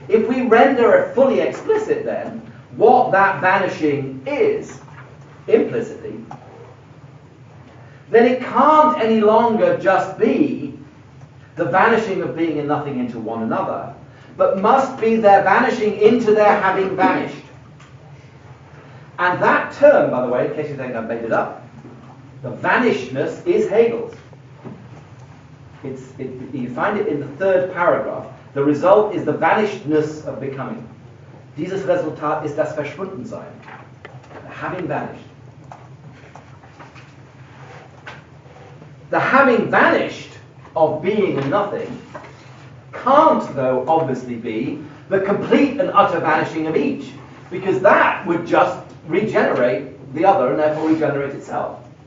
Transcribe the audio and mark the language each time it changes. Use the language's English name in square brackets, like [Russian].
[English] If we render it fully explicit then, what that vanishing is, implicitly, then it can't any longer just be the vanishing of being and nothing into one another, but must be their vanishing into their having vanished. And that term, by the way, in case you think I've made it up, the vanishedness is Hegel's. You find it in the third paragraph. The result is the vanishedness of becoming. [German] Dieses Resultat ist das Verschwundensein. [English] Having vanished. The having vanished of being and nothing can't, though, obviously be the complete and utter vanishing of each, because that would just regenerate the other and therefore regenerate itself.